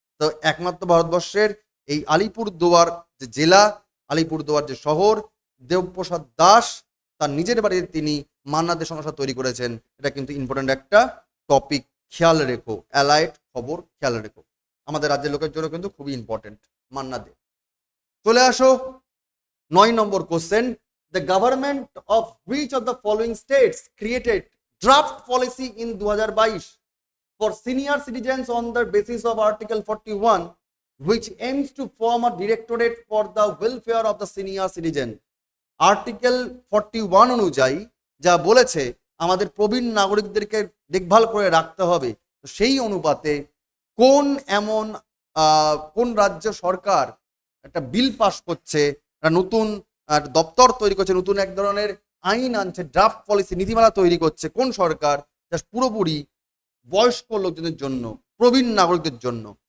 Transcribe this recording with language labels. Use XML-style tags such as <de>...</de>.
<bn>তো একমাত্র ভারতবর্ষের এই আলিপুরদুয়ার যে জেলা, আলিপুরদুয়ার যে শহর, দেবপ্রসাদ দাস তার নিজের বাড়িতে তিনি মান্না দে সংগ্রহশালা তৈরি করেছেন। এটা কিন্তু ইম্পর্টেন্ট একটা টপিক, খেয়াল রেখো, অ্যালাইট খবর খেয়াল রেখো, আমাদের রাজ্যের লোকের জন্য কিন্তু খুবই ইম্পর্টেন্ট মান্না দে। চলে আসো 9 নম্বর question.</bn> <en>The government of which of the following states created draft policy in 2022 for senior citizens on the basis of Article 41, which aims to form a directorate for the welfare of the senior citizen?</en> <bn>Article 41 অনুযায়ী যা বলেছে আমাদের প্রবীণ নাগরিকদেরকে দেখভাল করে রাখতে হবে, তো সেই অনুপাতে কোন এমন কোন রাজ্য সরকার একটা বিল পাস করছে, একটা নতুন দপ্তর তৈরি করছে, নতুন এক ধরনের আইন আনছে, ড্রাফট পলিসি, নীতিমালা তৈরি করছে, কোন সরকার, যা পুরোপুরি বয়স্ক লোকজনের জন্য, প্রবীণ নাগরিকদের জন্য?</bn>